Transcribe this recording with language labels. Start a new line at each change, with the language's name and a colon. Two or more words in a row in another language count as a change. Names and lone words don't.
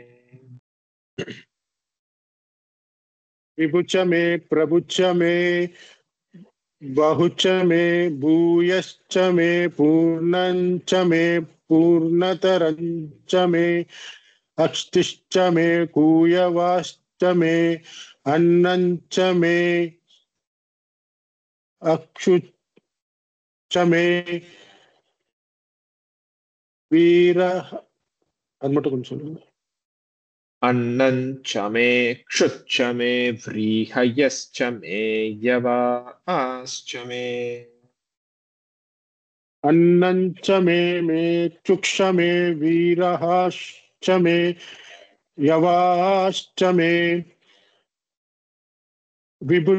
Sanskrit: विभु च मे प्रभु च मे बहु च मे भूयश्च मे पूर्णञ्च मे पूर्णतरञ्च मे अक्षतिश्च मे कूयवाश्च मे अन्नञ्च मे अक्षुच्च मे वीरः
Tamil: அது மட்டும் கொஞ்சம் சொல்லுங்க
Sanskrit: अन्नं च मे क्षुच्च मे व्रीहयश्च मे यवाश्च मे। अन्नञ्च मे चुक्ष मे वीरहाश्च मे यवाश्च मे विभु